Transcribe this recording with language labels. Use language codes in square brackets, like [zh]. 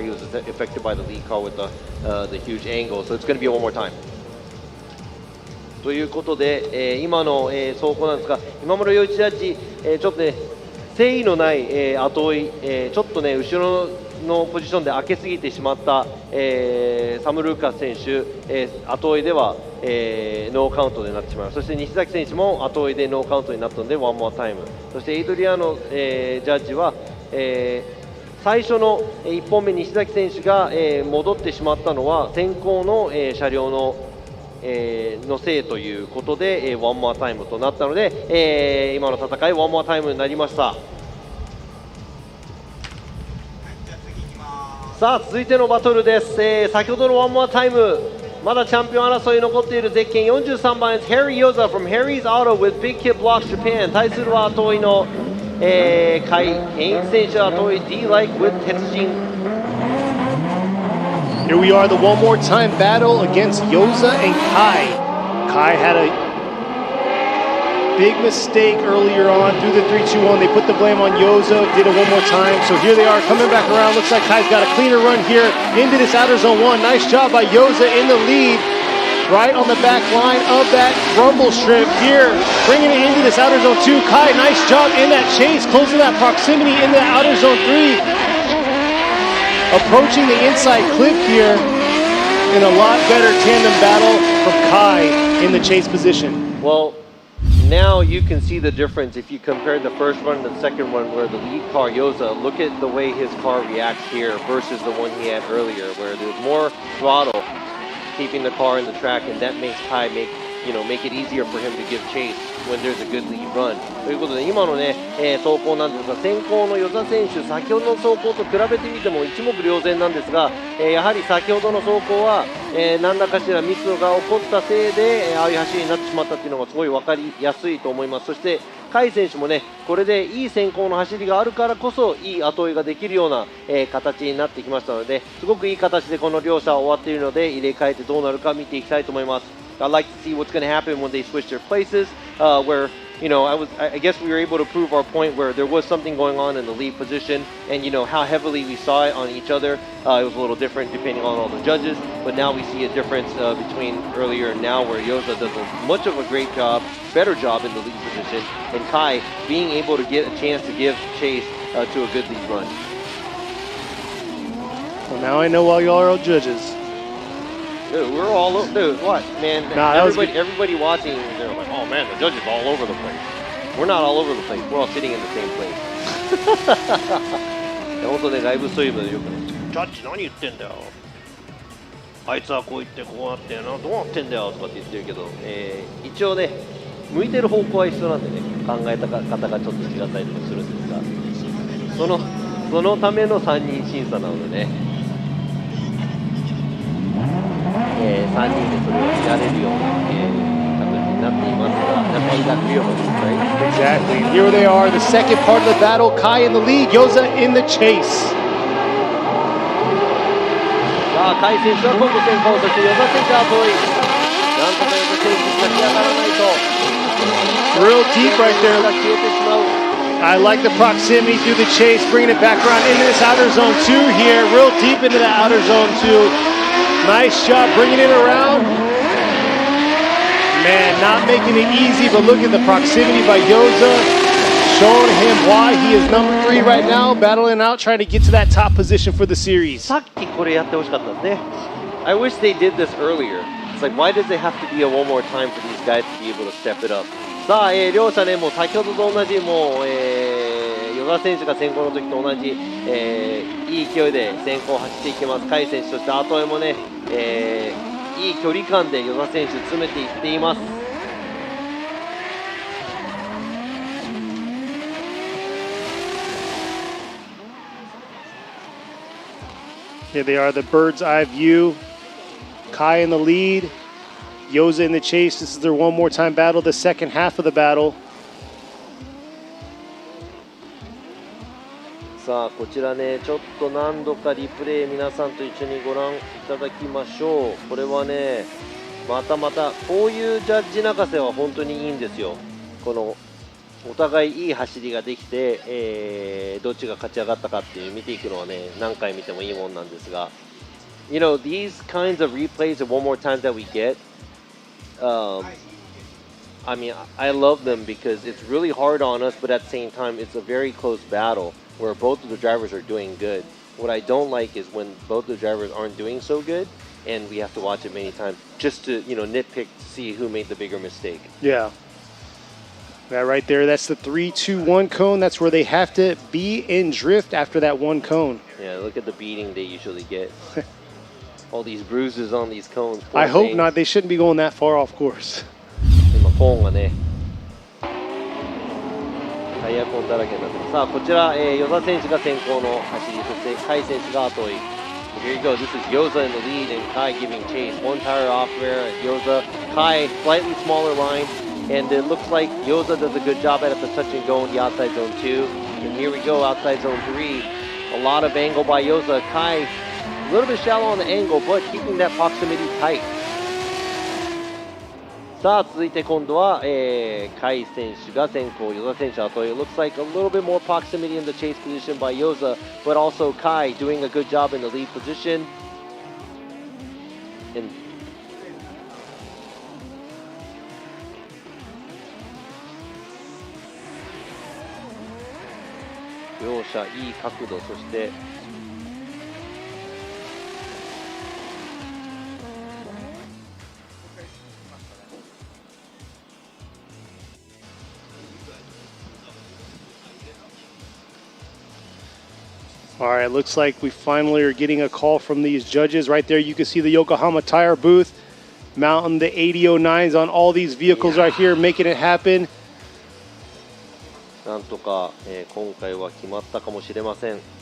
[en] He was affected by the lead car with the huge angle. So it's going to be one more time. [ja] ということで、今の、走行なんですが、今村洋一ジャッジ、ちょっとね、誠意のない、後追い、ちょっとね、後ろのポジションで開けすぎてしまった、サム・ルーカス選手、後追いでは、ノーカウントになってしまう。そして西崎選手も後追いでノーカウントになったのでワンモアタイム。そしてエイドリアノ、ジャッジは、最初の1本目西崎選手が、戻ってしまったのは先行の、車両の、のせいということで、ワンモアタイムとなったので、今の戦いワンモアタイムになりました。さあ続いてのバトルです、先ほどのワンモアタイムまだチャンピオン争い残っているゼッケン43番 [en] Harry Yoza from Harry's Auto with Big Kid Blocks Japan [ja] 対するは後追いの、甲斐健一選手は後追い D-Like with 鉄人。 [en] Here we are, the one more time battle against Yoza and Kai. Kai had a big mistake earlier on through the 3-2-1. They put the blame on Yoza, did it one more time. So here they are coming back around. Looks like Kai's got a cleaner run here into this outer zone 1. Nice job by Yoza in the lead, right on the back line of that rumble strip here, bringing it into this outer zone 2. Kai, nice job in that chase, closing that proximity into that outer zone 3. Approaching the inside cliff here in a lot better tandem battle from Kai in the chase position. Well, now you can see the difference if you compare the first one and the second one where the lead car Yoza, look at the way his car reacts here versus the one he had earlier where there's more throttle keeping the car in the track, and that makes Kai make it easier for him to give chase when there's a good lead run. [ja] ということで今のね、走行なんですが先行の与座選手先ほどの走行と比べてみても一目瞭然なんですが、やはり先ほどの走行は、何らかしらミスが起こったせいで、ああいう走りになってしまったっていうのがすごい分かりやすいと思います。そして甲斐選手もねこれでいい先行の走りがあるからこそいい後追いができるような、形になってきましたのですごくいい形でこの両者終わっているので入れ替えてどうなるか見ていきたいと思います。 [en] I'd like to see what's going to happen when they switch their places, where I guess we were able to prove our point where there was something going on in the lead position, and how heavily we saw it on each other. It was a little different depending on all the judges, but now we see a difference between earlier and now, where Yoza does much of a great job, better job in the lead position, and Kai being able to get a chance to give chase to a good lead run. Well, now I know why y'all are all judges. Dude, we're all over. Dude, what, man? Nah, everybody watching, they're like, oh man, the judges are all over the place. We're not all over the place. We're all sitting in the same place. [ja] 本当ね、ライブストリームでよくね、ジャッジ何言ってんだよ。あいつはこう言ってこうなってどうなってんだよとかって言ってるけど、一応ね、向いてる方向は一緒なんでね、考えた方がちょっと違ったりとかするんですが、そのための3人審査なのでね。 3人でそれを見られるような、形になっていますが、やっぱり楽ようですね。 [en] Exactly. Here they are, the second part of the battle. Kai in the lead, Yoza in the chase. [ja] さあ、甲斐選手は今度先行、そして與座選手は後追い。なんとか與座選手立ち上がらないと。 [en] Real deep right there. [ja] が消えてしまう。 [en] I like the proximity through the chase, bringing it back around into this outer zone 2 here, real deep into the outer zone 2. Nice job bringing it around. Man, not making it easy, but look at the proximity by Yoza, showing him why he is number 3 right now, battling out, trying to get to that top position for the series. [ja] さっきこれやってほしかったですね。 [en] I wish they did this earlier. It's like, why does it have to be a one more time for these guys to be able to step it up? [ja] さあ、両者ね、もう先ほどと同じ、もう、與座選手が先行の時と同じ、いい勢いで先行を走っていきます。甲斐選手、そして後追いもね、いい距離感で與座選手詰めていっています。 [en] Here they are, the bird's eye view. Kai in the lead, Yoza in the chase. This is their one more time battle, the second half of the battle. [ja] さあこちらね、ちょっと何度かリプレイ皆さんと一緒にご覧いただきましょう。これはね、またこういうジャッジ泣かせは本当にいいんですよ。このお互いいい走りができて、どっちが勝ち上がったかっていう見ていくのはね、何回見てもいいもんなんですが、 [en] these kinds of replays and one more time that we get, I mean, I love them because it's really hard on us, but at the same time, it's a very close battle where both of the drivers are doing good. What I don't like is when both the drivers aren't doing so good, and we have to watch it many times just to, nitpick to see who made the bigger mistake. Yeah. That right there, that's the 3-2-1 cone. That's where they have to be in drift after that one cone. Yeah, look at the beating they usually get. All these bruises on these cones. I hope not. They shouldn't be going that far off course. [ja] 今コーンがね、タイヤコーンだらけになってます。さあこちら、与座選手が先行の走り、そしてカイ選手が後追い。 [en] Here you go. This is Yoza in the lead and Kai giving chase. One tire off there at Yoza. Kai slightly smaller line, and it looks like Yoza does a good job at the touch and go in the outside zone 2. And here we go, outside zone 3. A lot of angle by Yoza. Kai a little bit shallow on the angle, but keeping that proximity tight. [ja] さあ続いて今度は、カイ選手が先行、ヨザ選手後追い。 [en] It looks like a little bit more proximity in the chase position by Yoza, but also Kai doing a good job in the lead position. [ja] And両者いい角度、そして [en] All right, looks like we finally are getting a call from these judges. Right there, you can see the Yokohama Tire booth mounting the 8009s on all these vehicles right here, making it happen. [ja] なんとか、今回は決まったかもしれません。